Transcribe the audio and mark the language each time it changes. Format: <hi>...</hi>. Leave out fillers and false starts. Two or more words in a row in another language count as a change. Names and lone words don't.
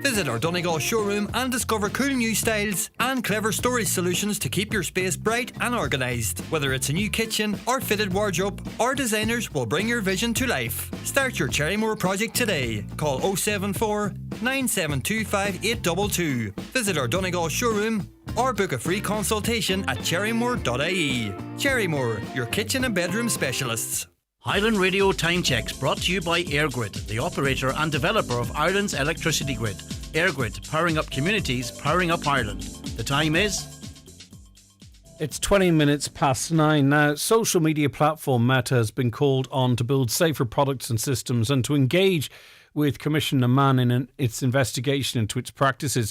<en>Visit our Donegal showroom and discover cool new styles and clever storage solutions to keep your space bright and organised. Whether it's a new kitchen or fitted wardrobe, our designers will bring your vision to life. Start your Cherrymore project today. Call 074 9725 822. Visit our Donegal showroom or book a free consultation at cherrymore.ie. Cherrymore, your kitchen and bedroom specialists. Highland Radio Time Checks brought to you by EirGrid, the operator and developer of Ireland's electricity grid. EirGrid, powering up communities, powering up Ireland. The time is... It's 20 minutes past 9 now. Social media platform Meta has been called on to build safer products and systems and to engage with Commissioner Mann in its investigation into its practices.</en>